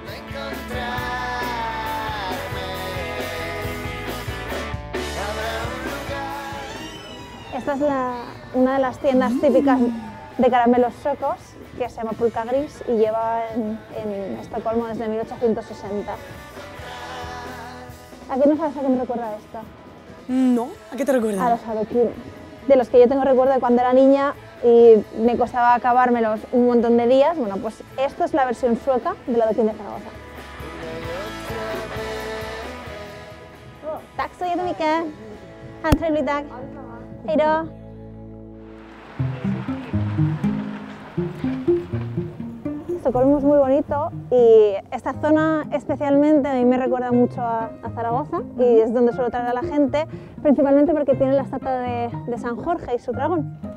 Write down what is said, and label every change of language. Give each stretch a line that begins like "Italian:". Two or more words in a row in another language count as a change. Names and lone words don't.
Spanish: Esta es una de las tiendas típicas de caramelos suecos, que se llama Pulka Gris y lleva en Estocolmo desde 1860. ¿A qué no sabes a qué me recuerda esto? No, ¿a qué te recuerda? A los adoquines, de los que yo tengo recuerdo de cuando era niña y me costaba acabármelos un montón de días. Bueno, pues esto es la versión sueca del adoquín de Zaragoza.
Swedish: Tack så jättemycket. Ha en trevlig dag. Hej då.
Spanish: Estocolmo es muy bonito y esta zona especialmente a mí me recuerda mucho a Zaragoza y es donde suelo traer a la gente, principalmente porque tiene la estatua de San Jorge y su dragón.